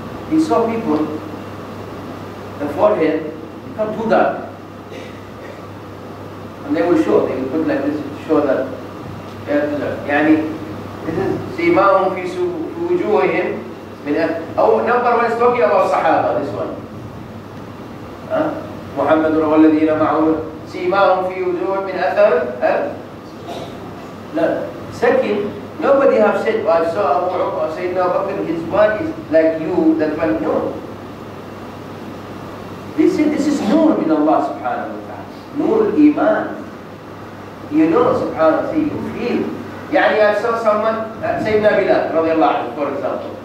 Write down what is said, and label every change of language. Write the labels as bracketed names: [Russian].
[English] He saw people, the forehead become too dark. And they will show, they will put like this to show that يعني [Arabic] سيماهم في وجوههم من [English] أو number one is talking about Sahaba, this one. [Arabic] محمد والذين معه سيماهم في وجوههم من أثر لا. [English] Second, nobody have said, I saw Abu Bakr, Sayyidina Abu Bakr, his one is like you, that one, no. They said this is nur min Allah subhanahu wa ta'ala, nur al-iman. You know, subhanAllah, you feel. Yani I saw someone, Sayyidina Bilal, radiallahu anhu, for example.